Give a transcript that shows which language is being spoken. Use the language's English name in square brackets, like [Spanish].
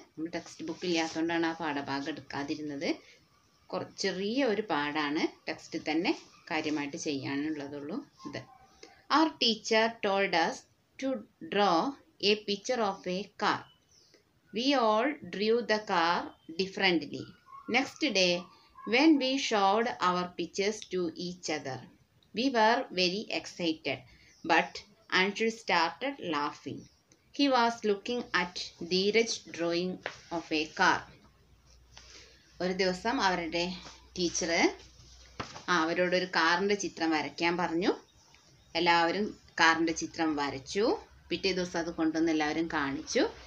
[Malayalam] നമ്മൾ text book ഇല്ലാത്തതുകൊണ്ടാണ് ആ പാഠഭാഗം എടുക്കാതിരുന്നത്. ചെറിയ ഒരു പാഠമാണ്, ടെക്സ്റ്റിൽ തന്നെ കാര്യമായിട്ട് ചെയ്യാനുള്ളതുള്ളൂ. [English] ഇത് Our teacher told us to draw a picture of a car. We all drew the car differently. Next day, when we showed our pictures to each other, we were very excited, but Anshul started laughing. He was looking at Dheeraj's drawing of a car. [Malayalam] ഒരു ദിവസം അവരുടെ teacher അവരോടൊരു കാറിൻ്റെ ചിത്രം വരയ്ക്കാൻ പറഞ്ഞു. എല്ലാവരും കാറിൻ്റെ ചിത്രം വരച്ചു. പിറ്റേ ദിവസം അത് കൊണ്ടുവന്ന് എല്ലാവരും കാണിച്ചു.